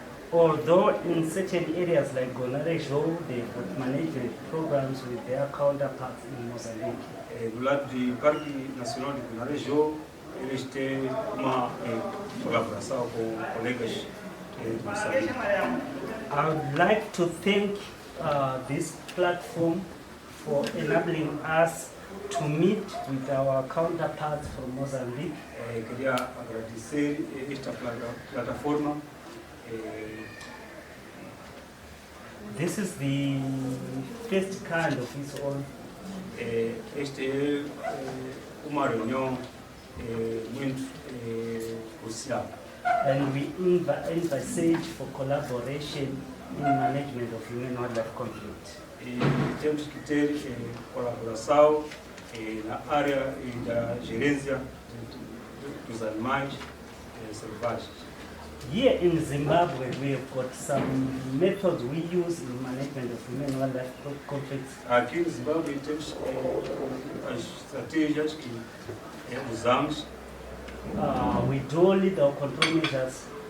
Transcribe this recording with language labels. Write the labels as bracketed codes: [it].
[en] Although in certain areas like Gonarejo, they've got management programs with their counterparts in Mozambique. [pt] Do lado do Parque Nacional de Gonarejo, eles têm uma colaboração com colegas de Moçambique. [en] I would like to thank this platform for enabling us to meet with our counterparts from Mozambique. [pt] Queria agradecer esta plataforma. [en] This is the first kind of its own. [pt] Esta é uma reunião muito crucial. [en] And we envisage for collaboration in management of human wildlife conflict. [pt] E temos que ter colaboração na área da gerência dos animais selvagens. [en] Here in Zimbabwe, we have got some methods we use in management of human wildlife conflicts. [pt] Aqui no Zimbábue temos as estratégias que usamos. [en] We do legal control measures.